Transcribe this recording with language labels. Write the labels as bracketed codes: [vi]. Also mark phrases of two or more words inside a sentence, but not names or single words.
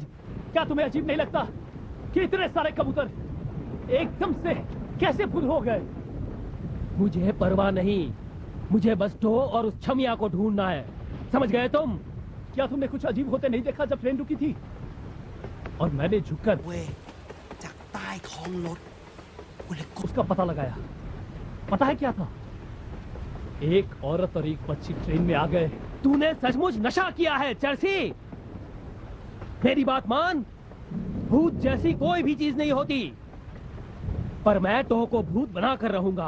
[hi] क्या तुम्हें अजीब नहीं लगता कि इतने सारे कबूतर एकदम से कैसे फुल हो गए? मुझे परवाह नहीं, मुझे बस टो और उस छमिया को ढूंढना है। समझ गए तुम? क्या तुमने कुछ अजीब होते नहीं देखा जब ट्रेन रुकी थी और मैंने झुककर [th] เว้ยจากใต้ท้องรถกูเลยกด [hi] उसका पता लगाया? पता है क्या था? एक औरत और एक बच्ची ट्रेन में आ गए। तूने सचमुच नशा किया है चर्सी। मेरी बात मान, भूत जैसी कोई भी चीज नहीं होती, पर मैं टो को भूत बना कर रहूंगा।